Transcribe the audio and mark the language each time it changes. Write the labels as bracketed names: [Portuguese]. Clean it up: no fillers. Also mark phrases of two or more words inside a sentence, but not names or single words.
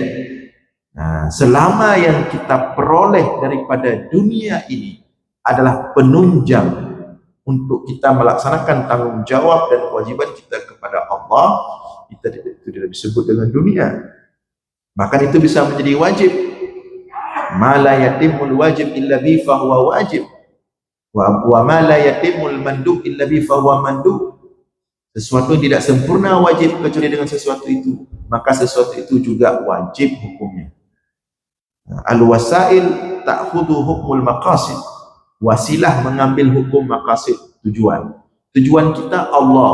[Indonesian] Selama yang kita peroleh daripada dunia ini adalah penunjang untuk kita melaksanakan tanggung jawab dan kewajiban kita kepada Allah, itu tidak disebut dengan dunia. Maka itu bisa menjadi wajib. [Arabic] ما لا يتم الواجب إلا به فهو واجب. وما لا يتم المندوب إلا به فهو مندوب. [Indonesian] Sesuatu yang tidak sempurna wajib kecuali dengan sesuatu itu, maka sesuatu itu juga wajib hukumnya. [Arabic] الوسائل تأخذ حكم المقاصد. [Indonesian] Wasilah mengambil hukum maqasid, tujuan. Tujuan kita Allah.